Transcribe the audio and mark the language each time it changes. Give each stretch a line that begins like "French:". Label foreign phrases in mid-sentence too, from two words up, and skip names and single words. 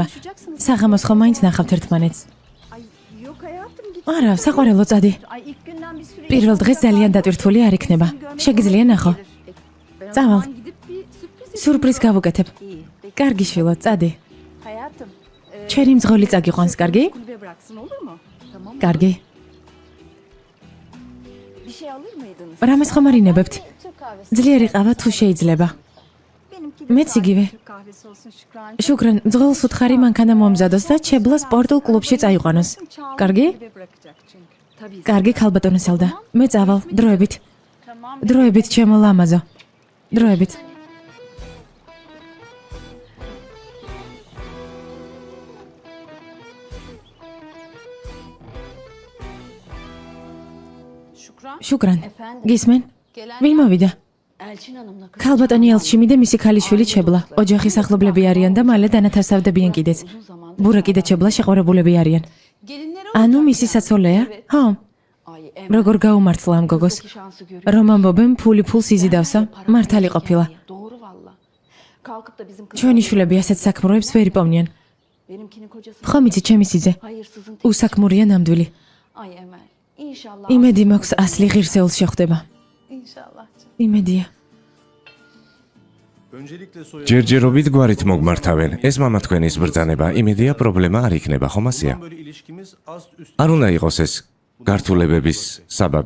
Georgian: საღამოს ხომ მაინც ნახავთ ერთმანეთს. არა, საყვარელო წადი. პირველ დღეს ძალიან დატვირთული არ იქნება. შეგიძლია ნახო. წავალ. სურპრიზ გავუკეთებ. კარგი შვილო, წადი. ჩვენი მძღოლი წაგიყვანს, კარგი?
Turkish: Kulübe bıraksın olur mu? Tamam.
Georgian: კარგი.
Turkish: Bir şey alır mıydınız?
Georgian: რამეს ხომ არ ინებებთ?
Turkish: Türk kahvesi.
Georgian: ძლიერი ყავა თუ შეიძლება.
Turkish: Benimki
Georgian: მეც იგივე.
Turkish: Türk kahvesi olsun Şükran.
Georgian: შუქრან, მძღოლს უთხარი მანქანა მომზადოს და ჩებლა სპორტულ კლუბში წაიყვანოს. კარგი?
Turkish: Kulübe bırakacak çünkü. Tabii.
Georgian: კარგი ქალბატონო სელდა. მე წავალ, დროებით. დროებით ჩემო ლამაზო. დროებით.
Turkish: Şükran.
Georgian: შუქრან,
Turkish: Efendim.
Georgian: გისმენ?
Turkish: Gelen
Georgian: ვინ მოვიდა?
Turkish: Elçin Hanım'la kız.
Georgian: ქალბატონი ელჩიმი და მისი ქალიშვილი ჩებლა. ოჯახის ახლობლები არიან და მალე დანათავსავდებიან კიდეც. ბურაკი და ჩებლა შეყვარებულები არიან.
Turkish: Gelinleri
Georgian: ანუ მისი საცოლეა? ხო.
Turkish: Ay
Georgian: როგორ გაუმართლა ამ გოგოს?
Turkish: şansı görüyor.
Georgian: რომ ამბობენ ფული ფულს იზიდავსო? მართალი ყოფილა.
Turkish: Doğru valla. Kalkıp da bizim kız.
Georgian: ჩვენი შვილები ასეთ საქმროებს ვერ იპოვნიან.
Turkish: Benimkinin kocası.
Georgian: ხომ იცი ჩემი სიძე?
Turkish: Hayırsızın tek.
Georgian: უსაქმურია ნამდვილი.
Turkish: Ay Emel. İnşallah.
Georgian: იმედი მაქვს ასლი ღირსეულს შეხვდება.
Turkish: İnşallah.
Georgian: იმედია. ჯერჯერობით გვარით მოგმართავენ. ეს მამა თქვენის ბრძანება, იმედია პრობლემა არ იქნება, ხომ ასეა? არ უნდა იყოს ეს გართულებების საბაბი.